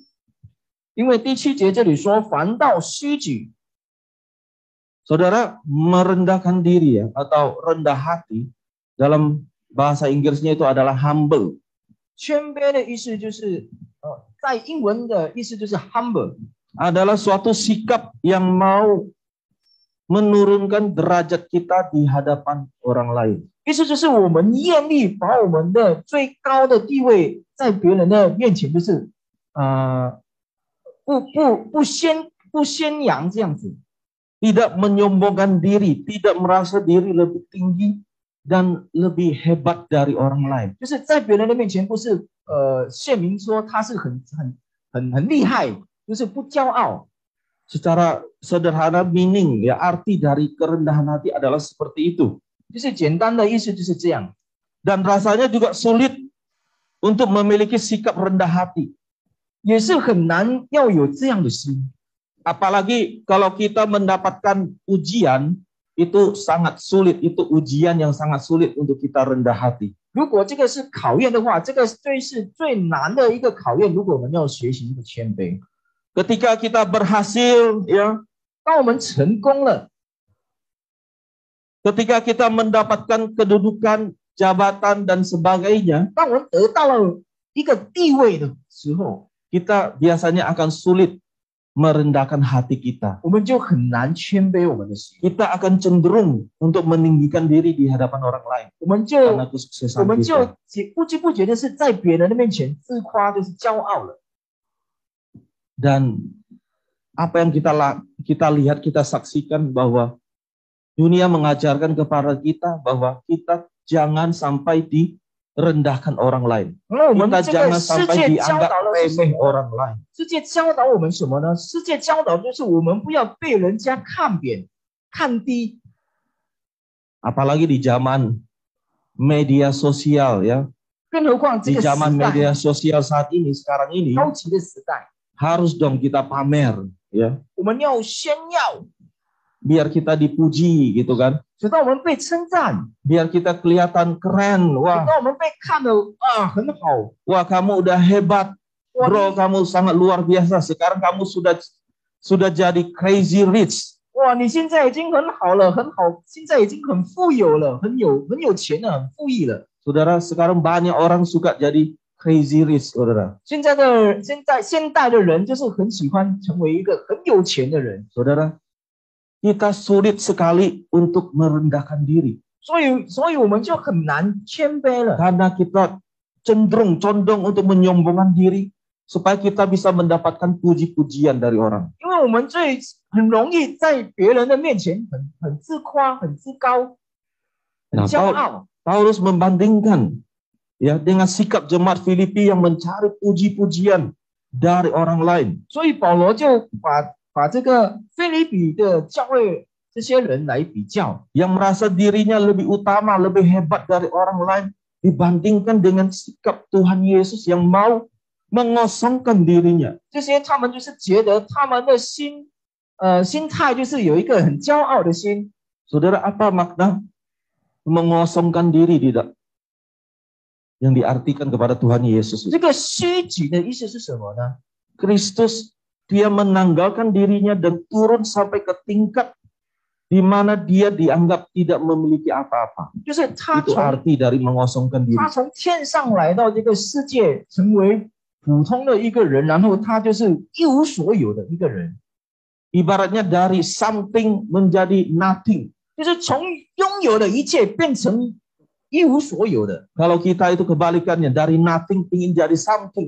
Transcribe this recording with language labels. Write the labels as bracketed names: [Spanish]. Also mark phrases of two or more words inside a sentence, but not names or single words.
[Chinese] 因为第7节这里说，凡到虚举， [Indonesian] Saudara, merendahkan diri ya, atau rendah hati dalam bahasa Inggrisnya itu adalah humble. [Chinese] 谦卑的意思就是在英文的意思就是 humble， [Indonesian] Adalah suatu sikap yang mau menurunkan derajat kita di hadapan orang lain. [Chinese] 意思就是我们愿意把我们的最高的地位在别人的面前，就是不宣扬这样子， [Indonesian] Tidak menyombongkan diri, tidak merasa diri lebih tinggi dan lebih hebat dari orang lain. [Chinese] 就是在别人的面前不是显明说他是很厉害，就是不骄傲。 [Indonesian] Secara sederhana meaning ya, arti dari kerendahan hati adalah seperti itu. [Chinese] 就是简单的意思就是这样， [Indonesian] Dan rasanya juga sulit untuk memiliki sikap rendah hati. [Chinese] 也是很难要有这样的心。 [Indonesian] Apalagi kalau kita mendapatkan ujian, itu sangat sulit. Itu ujian yang sangat sulit untuk kita rendah hati. [Chinese] 如果这个是考验的话，这个是最难的一个考验。如果我们要学习一个谦卑， [Indonesian] Ketika kita berhasil, ya, [Chinese] 当我们成功了， [Indonesian] ketika kita mendapatkan kedudukan, jabatan dan sebagainya, [Chinese] 当我们得到了一个地位的时候， [Indonesian] kita biasanya akan sulit merendahkan hati kita. [Chinese] 我们就很难谦卑我们的心， [Indonesian] Kita akan cenderung untuk meninggikan diri di hadapan orang lain [Chinese] 我们就 [Indonesian] karena kesuksesan [Chinese] 不 [Indonesian] kita. [Chinese] 知不觉的是在别人的面前自夸，就是骄傲了。 [Indonesian] Dan apa yang kita lihat, kita saksikan bahwa dunia mengajarkan kepada kita bahwa kita jangan sampai direndahkan orang lain. [Chinese] 那我们 [Indonesian] Kita [Chinese] 这个 [Indonesian] jangan [Chinese] 世 [Indonesian] sampai [Chinese] 界教 [Indonesian] dianggap [Chinese] 导的是什 [Indonesian] remeh [Chinese] 么？ [Indonesian] orang lain. [Chinese] 世界教导我们什么呢？世界教导就是我们不要被人家看扁、看低。 [Indonesian] Apalagi di zaman media sosial ya. [Chinese] 更何况这 [Indonesian] Di [Chinese] 个时 [Indonesian] zaman [Chinese] 代 [Indonesian] media sosial saat ini, sekarang ini, [Chinese] 高级的时代， [Indonesian] harus dong kita pamer ya. [Chinese] 我们要炫耀， [Indonesian] Biar kita dipuji gitu kan. [Chinese] 直到我们被称赞， [Indonesian] Biar kita kelihatan keren. [Chinese] 直 [Indonesian] Wah, [Chinese] 到我们被看了很好， [Indonesian] wah kamu udah hebat. [Chinese] 哇 [Indonesian] Bro, kamu sangat luar biasa. Sekarang kamu sudah jadi [English] crazy rich. [Chinese] 哇，你现在已经很好了，很好，现在已经很富有了，很有钱了，很富裕了。 [Indonesian] Saudara, sekarang banyak orang suka jadi [English] crazy rich, [Indonesian] saudara. [Chinese] 现代的人就是很喜欢成为一个很有钱的人， [Indonesian] Saudara, kita sulit sekali untuk merendahkan diri. [Chinese] 所以我们就很难谦卑了， [Indonesian] Karena kita condong untuk menyombongkan diri supaya kita bisa mendapatkan puji-pujian dari orang. [Chinese] 因为我们很容易在别人的面前很自夸、很自高、很骄傲。 [Indonesian] Paulus membandingkan ya dengan sikap jemaat Filipi yang mencari puji-pujian dari orang lain. [Chinese] 所以保罗就把这个腓立比的教会这些人来比较， [Indonesian] Yang merasa dirinya lebih utama, lebih hebat dari orang lain dibandingkan dengan sikap Tuhan Yesus yang mau mengosongkan dirinya. [Chinese] 这些他们就是觉得他们的心态就是有一个很骄傲的心。 [Indonesian] Saudara, apa makna mengosongkan diri tidak? Yang diartikan kepada Tuhan Yesus. [Chinese] 这个虚己的意思是什么呢？ [Indonesian] Kristus, dia menanggalkan dirinya dan turun sampai ke tingkat di mana dia dianggap tidak memiliki apa-apa. [Chinese] 就是他 [Indonesian] Itu [Chinese] 从 [Indonesian] arti dari mengosongkan diri. [Chinese] 他从天上来到这个世界，成为普通的一个人，然后他就是一无所有的一个人， [Indonesian] Ibaratnya dari something menjadi nothing. [Chinese] 就是从拥有的一切变成一无所有的。 [Indonesian] Kalau kita itu kebalikannya, dari nothing ingin jadi something.